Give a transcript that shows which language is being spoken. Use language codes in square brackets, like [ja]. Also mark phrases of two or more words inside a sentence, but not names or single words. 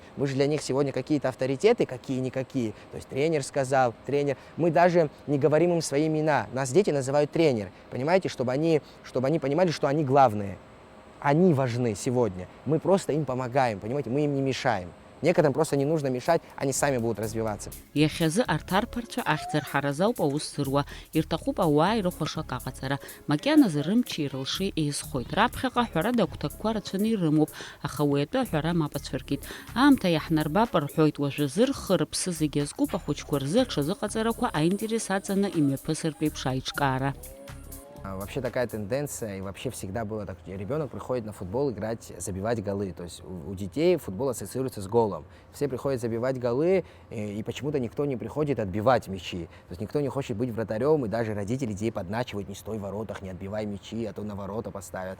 [ru] Мы же для них сегодня какие-то авторитеты, какие-никакие. То есть тренер сказал, тренер. Мы даже не говорим им свои имена. Нас дети называют тренер, понимаете? Чтобы они понимали, что они главные. Они важны сегодня. Мы просто им помогаем, понимаете? Мы им не мешаем. Некоторым просто не нужно мешать, они сами будут развиваться. [ab] Иахьазы арҭ арԥарцәа ахьӡарҳаразы ауп аус зыруа, ирҭахуп ауаа ирыхәашак аҟаҵара. Макьаназы рымчи ирылши еизхоит. Раԥхьаҟа аҳәара агәҭакқәа рацәаны ирымоуп, аха уи атәы аҳәара мап ацәыркит. Аамҭа иаҳнарбап рҳәоит, уажәазы рхы рыԥсы зегьы азкуп ахәыҷқәа рзы аҽазыҟаҵарақәа аинтерес аҵаны имҩаԥысыртә еиԥш аиҿкаара. [ru] Вообще такая тенденция, и вообще всегда было так, ребенок приходит на футбол играть, забивать голы, то есть у детей футбол ассоциируется с голом. Все приходят забивать голы, и почему-то никто не приходит отбивать мячи. То есть никто не хочет быть вратарем, и даже родители детей подначивают: не стой в воротах, не отбивай мячи, а то на ворота поставят.